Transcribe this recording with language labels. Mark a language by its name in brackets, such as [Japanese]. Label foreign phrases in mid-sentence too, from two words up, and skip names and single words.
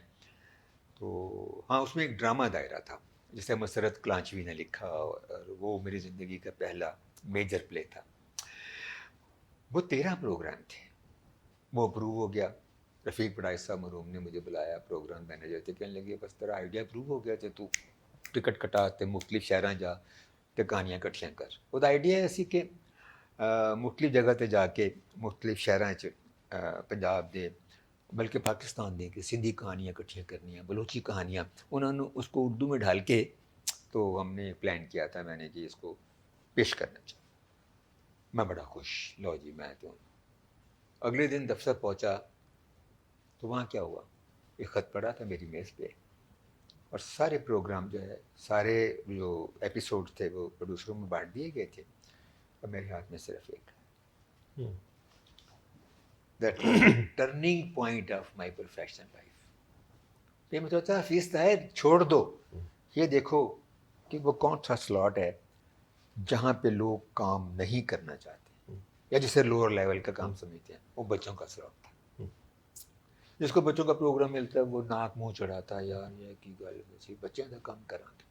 [Urdu] تو ہاں, اس میں ایک ڈرامہ دائرہ تھا جسے مسرت کلانچوی نے لکھا, اور وہ میری زندگی کا پہلا میجر پلے تھا. وہ 13 پروگرام تھے, وہ اپروو ہو گیا. رفیق بڑائی صاحب مرحوم نے مجھے بلایا, پروگرام مینیجر تھے, کہنے لگے بس تیرا آئیڈیا اپروو ہو گیا تھے, [Punjabi] تو ٹکٹ کٹاتے مختلف شہراں جا تے کہانیاں کٹھیاں کر. وہ آئیڈیا ایسی کہ مختلف جگہ تے جا کے مختلف شہراں پنجاب دے بلکہ پاکستان دے کے سندھی کہانیاں کٹھیاں کرنیاں, [Urdu] بلوچی کہانیاں, انہوں نے اس کو اردو میں ڈھال کے, تو ہم نے پلان کیا تھا میں نے کہ اس کو پیش کرنا چاہیے. میں بڑا خوش, لو جی میں تو. اگلے دن دفتر پہنچا تو وہاں کیا ہوا, ایک خط پڑا تھا میری میز پہ, اور سارے پروگرام جو ہے, سارے جو ایپیسوڈ تھے وہ پروڈیوسروں میں بانٹ دیے گئے تھے, اور میرے ہاتھ میں صرف ایک. [English] That was the turning point of my professional life. [Urdu] یہ میں سوچا حفیظ طاہر چھوڑ دو, یہ دیکھو کہ وہ کون سا سلاٹ ہے جہاں پہ لوگ کام نہیں کرنا چاہتے, یا جسے لوور لیول کا کام سمجھتے ہیں, وہ بچوں کا سلاٹ تھا. جس کو بچوں کا پروگرام ملتا ہے وہ ناک منہ چڑھاتا ہے, یار [Punjabi] یہ کی گل ہے, [Urdu] بچوں کا کام کرا گے.